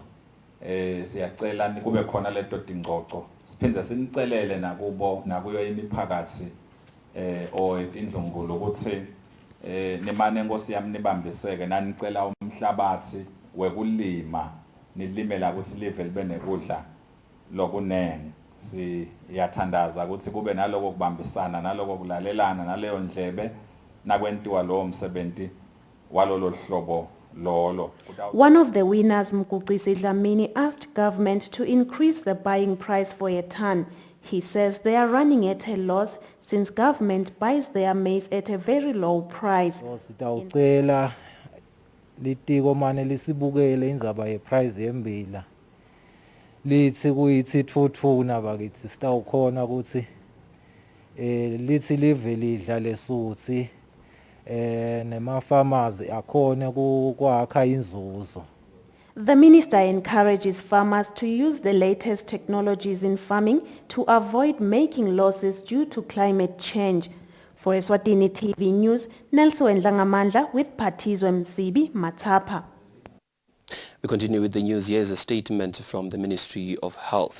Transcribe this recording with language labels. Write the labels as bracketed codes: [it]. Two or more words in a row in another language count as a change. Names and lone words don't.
[ss] Siyacela kube khona leto dingxoxo siphinde sinicelele nakubo nakuyo imiphakathi etindlungulo ukuthi nemane Nkosi yami nibambiseke nanicela umhlabathi wekulima nilimela ukuthi live libe nekudla lokunene. Siyathandaza ukuthi kube naloko kubambisana naloko kulalelana naleyo ndlebe nakwentiwa lo msebenzi walolo hlobo lolo. [en] One of the winners, Mkuqisi Dlamini, asked government to increase the buying price for a ton. He says they are running at a loss since government buys their maize at a very low price. [ss] Sitawucela litiko mane lisibukele indzaba yeprice yembila. Lithi kuyithi thuthuna bakithi sitawukhona ukuthi lithi live lidla lesuthi nema farmers akhone kwakha inzuzo. [en] The minister encourages farmers to use the latest technologies in farming to avoid making losses due to climate change. For Eswatini TV News, Nelson Ndlangamandla with Patizwe Msibi, Matapa. We continue with the news. Here's a statement from the Ministry of Health.